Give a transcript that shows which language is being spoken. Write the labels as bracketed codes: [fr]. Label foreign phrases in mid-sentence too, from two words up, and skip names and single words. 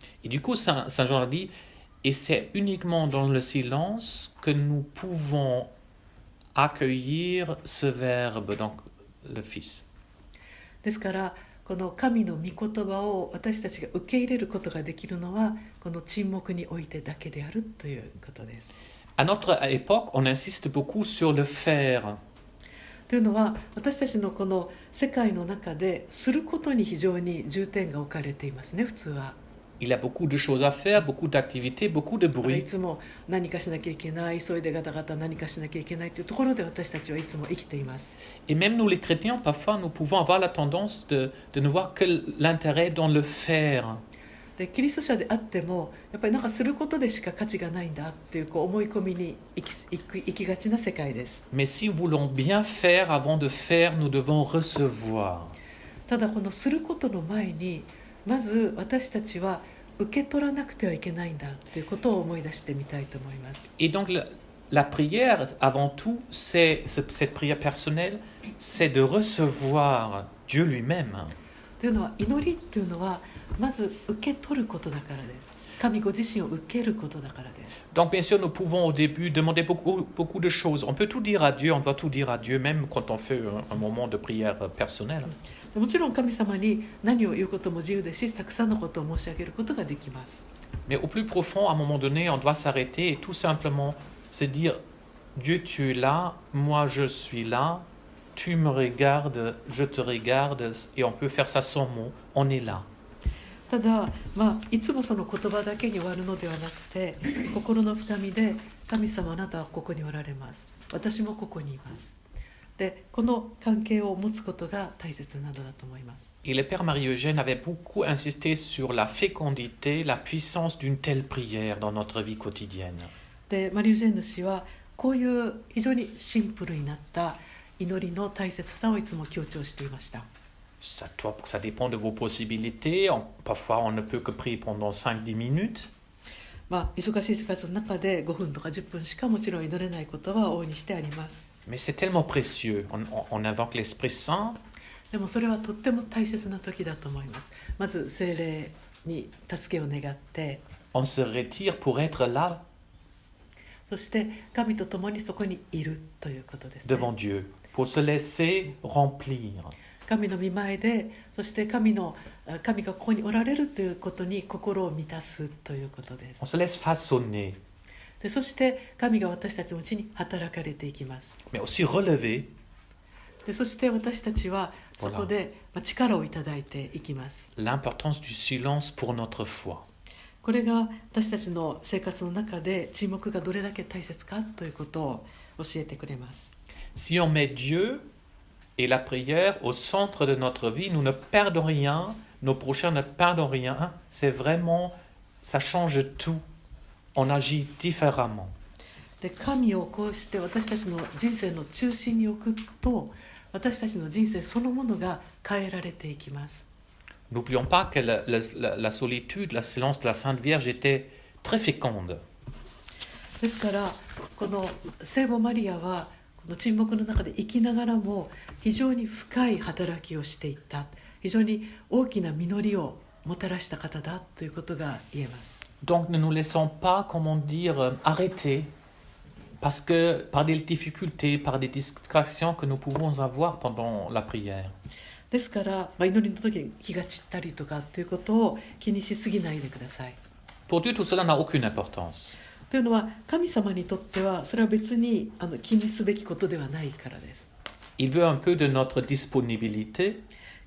[fr] Et du coup, Saint Jean dit, et c'est uniquement dans le silence que nous pouvons accueillir ce verbe, donc le Fils. [ja] ですからこの神の御言葉を私たちが受け入れることができるのはこの沈黙においてだけであるということです。 [fr] À notre époque, on insiste beaucoup sur le faire. [ja] というのは私たちのこの世界の中ですることに非常に重点が置かれていますね、普通は。 [fr] Il y a beaucoup de choses à faire, beaucoup d'activités, beaucoup de [ja] い [fr] bruit. [ja] つも何かしなきゃいけない、急いでガタガタ何かしなきゃいけないというところで私たちはいつも生きています。 [fr] Et même nous les chrétiens, parfois, nous pouvons avoir la tendance de ne voir que l'intérêt dans le faire. [ja] でキリスト者であってもやっぱりなんかすることでしか価値がないんだっていう思い込みに行きがちな世界です。 [fr] Mais si nous voulons bien faire, avant de faire, nous devons recevoir. [ja] ただこのすることの前にまず私たちは受け取らなくてはいけないんだということを思い出してみたいと思います。 [fr] Et donc, la prière, avant tout, cette prière personnelle, c'est de recevoir Dieu lui-même. [ja] というのは祈りっていうのはまず受け取ることだからです。神ご自身を受けることだからです。 [fr] Donc, bien sûr, nous pouvons au début demander beaucoup de choses. On peut tout dire à Dieu, on doit tout dire à Dieu, même quand on fait un moment de prière personnelle. [ja] もちろん神様に何を言うことも自由ですし、たくさんのことを申し上げることができます。 [fr] Mais au plus profond, à un moment donné, on doit s'arrêter et tout simplement se dire, Dieu, tu es là, moi je suis là, tu me regardes, je te regarde, et on peut faire ça sans mots, on est là. [ja] ただ、いつもその言葉だけに終わるのではなくて、心の深みで神様あなたはここにおられます。私もここにいます。で、この関係を持つことが大切なのだと思います。 [fr] Et le Père Marie-Eugène avait beaucoup insisté sur la fécondité, la puissance d'une telle prière dans notre vie quotidienne. [ja] で、マリュージェンヌ氏はこういう非常にシンプルになった祈りの大切さをいつも強調していました。 [fr] Ça dépend de vos possibilités. Parfois, on ne peut que prier pendant 5-10 minutes. [ja] 忙しい生活の中で5分とか10分しかもちろん祈れないことは大いにしてあります。 [fr] Mais c'est tellement précieux. On invoque l'Esprit Saint. [ja] でもそれはとっても大切な時だと思います。まず聖霊に助けを願って、 [fr] On se retire pour être là [ja] そして神と共にそこにいるということですね。 [fr] devant Dieu, pour se laisser remplir. [ja] 神の御前で、そして神がここにおられるということに心を満たすということで [fr] On [ja] す。 [fr] se laisse façonner, [ja] でそして神が私たちのうちに働かれていきます。 [fr] mais aussi relever. [ja] でそして私たちはそこで力をいただいていきます。 [fr] L'importance du silence pour notre foi. [ja] これが私たちの生活の中で沈黙がどれだけ大切かということを教えてくれます。 [fr] Si on met Dieu et la prière au centre de notre vie, nous ne perdons rien, nos prochains ne perdent rien. C'est vraiment, ça change tout. On agit différemment. [ja] で神をこうして私たちの人生の中心に置くと、私たちの人生そのものが変えられていきます。 [fr] N'oublions pas que la solitude, la silence de la Sainte Vierge était très féconde. [ja] ですからこの聖母マリアはこの沈黙の中で生きながらも非常に深い働きをしていった、非常に大きな実りをもたらした方だということが言えます。 [fr] Donc ne nous laissons pas, comment dire, arrêter. Parce que par des difficultés, par des distractions que nous pouvons avoir pendant la prière. [ja] ですから、祈りの時に気が散ったりとかっていうことを気にしすぎないでください。 [fr] Pour Dieu, tout cela n'a aucune importance. [ja] というのは神様にとってはそれは別に気にすべきことではないからです。 [fr] Il veut un peu de notre disponibilité.